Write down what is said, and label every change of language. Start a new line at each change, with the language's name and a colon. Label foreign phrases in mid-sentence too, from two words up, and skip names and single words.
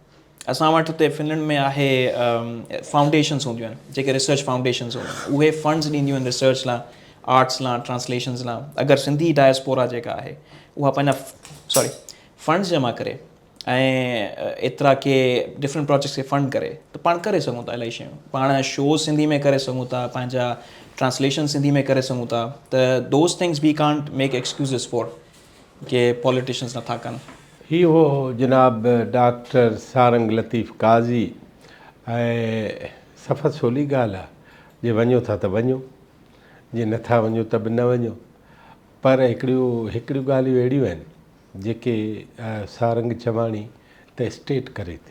Sindhi: असां वटि हुते फिनलैंड में आहे फाउंडेशन्स हूंदियूं आहिनि, जेके
English: research foundations
Sindhi: हूंदियूं आहिनि, उहे फंड्स ॾींदियूं आहिनि रिसर्च लाइ, आर्ट्स लाइ, ट्रांसलेशन्स लाइ। अगरि सिंधी डायस्पोरा जेका आहे उहा पंहिंजा फंड्स जमा करे ऐं एतिरा के
English: different projects
Sindhi: खे फंड करे, त पाण करे सघूं था इलाही शयूं। पाण शोज़ सिंधी में करे सघूं था, पंहिंजा ट्रांसलेशन सिंधी में करे सघूं था।
English: त those things we can't make excuses for के politicians
Sindhi: नथा कनि। ही हो जनाब डॉक्टर सारंग लतीफ़ काज़ी। ऐं सफ़ा सवली ॻाल्हि आहे, जे वञो था त वञो, जे नथा वञो त बि न वञो। पर हिकिड़ियूं ॻाल्हियूं अहिड़ियूं आहिनि जेके सारंग चवाणी त स्टेट करे थी।